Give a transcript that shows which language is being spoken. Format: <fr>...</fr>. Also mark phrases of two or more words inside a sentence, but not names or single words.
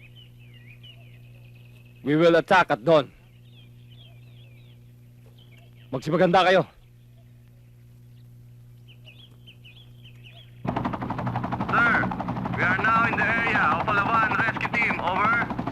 <en>We will attack at dawn.</en> <tl>Magsipaganda kayo.</tl> <en>Sir, we are now in the area of Palawan Rescue Team. Over.</en>